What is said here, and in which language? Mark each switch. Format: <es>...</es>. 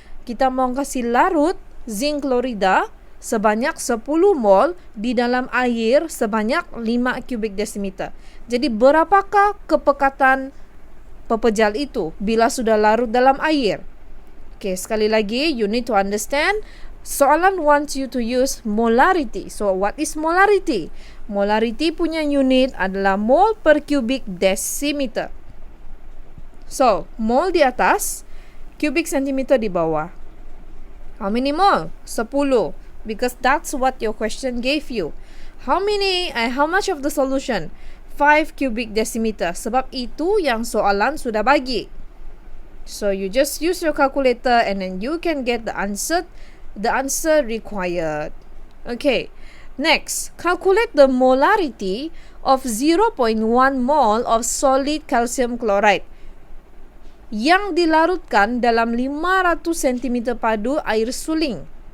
<ms>Kita mau kasih larut zinc chlorida sebanyak 10 mol di dalam air sebanyak 5 cubic decimeter. Jadi berapakah kepekatan pepejal itu bila sudah larut dalam air? Okay, sekali lagi,</ms> <en>you need to understand Soalan wants you to use molarity. So what is molarity?</en> <ms>Molarity punya unit adalah mol per cubic decimeter.</ms> <en>So,</en> <ms>mol di atas,</ms> <en>cubic centimeter</en> <ms>di bawah.</ms> <en>How many mol? 10. Because that's what your question gave you. How much of the solution? 5 cubic decimeter.</en> <ms>Sebab itu yang soalan sudah bagi.</ms> <en>So, you just use your calculator and then you can get the answer required. Okay. Next, calculate the molarity of 0.1 mol of solid calcium chloride</en> <ms>yang dilarutkan dalam 500 cm padu air suling.</ms>